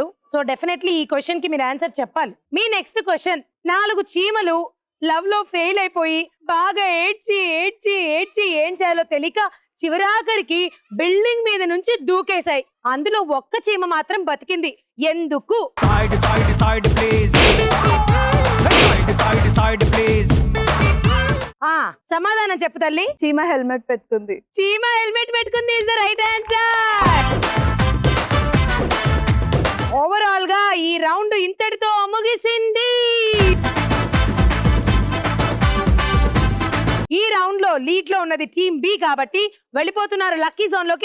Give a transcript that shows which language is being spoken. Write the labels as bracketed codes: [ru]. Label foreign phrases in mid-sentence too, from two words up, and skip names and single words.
[en] so definitely [te] ఈ క్వశ్చన్ కి మీరు ఆన్సర్ చెప్పాలి. మీ [en] next question. [te] 4 చీమలు లవ్ లో ఫెయిల్ అయిపోయి బాగా ఏడ్చి ఏడ్చి ఏడ్చి ఏం చేయాలో తెలియక చివరాఖరికి బిల్డింగ్ మీద నుంచి దూకేశాయి. అందులో ఒక్క చీమ మాత్రం బతికింది. ఎందుకు? [en] Side, side, side, please. Side, side, side, please. [te] సమాధానం చెప్పు తల్లి. చీమ హెల్మెట్ పెట్టుకుంది. చీమ హెల్మెట్ పెట్టుకుంది [en] is the right answer. [te] ఓవరాల్ గా ఈ రౌండ్ ఇంతటితో ముగిసింది. ఈ రౌండ్ లో లీడ్ లో ఉన్నది టీమ్ బి కాబట్టి వెళ్ళిపోతున్నారు [en] lucky zone [te] లోకి.